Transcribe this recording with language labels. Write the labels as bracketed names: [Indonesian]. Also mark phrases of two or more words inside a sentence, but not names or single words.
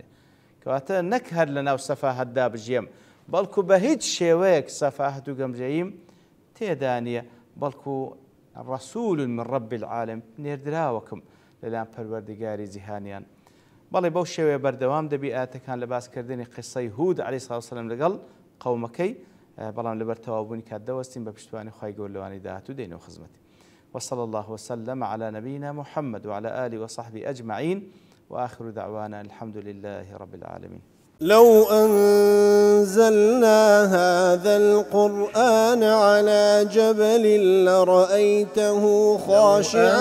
[Central Kurdish] کەواتە نەک هەر لە ناو سەفاهەتدا بژێم، بەڵکو بە هیچ شێوەیەک سەفاهەت و گەمژەییم تێدا نییە، بەڵکو [Arabic] ڕەسوول من ڕەب العالەمین، [Central Kurdish] نێردراوەکم لەلایەن پەروەردگاری جیهانیان. بەڵێ بەو شێوەیە بەردەوام دەبی ئاەتەکان لە باسکردنی قسەی هود [Arabic] عەلەیهی سەڵاتو وەسەلام [Central Kurdish] لەگەڵ قەومەکەی، بەڵام لەبەر تەواوبوونی کات دەوەستین بە پشتیوانی خوای گەورە لەوانەی داهاتوو دێنەوە خزمەتی. [Arabic] وصلى الله وسلم على نبينا محمد وعلى آله وصحبه أجمعين، وآخر دعوانا الحمد لله رب العالمين. لو أنزلنا هذا القرآن على جبل لرأيته خاشعا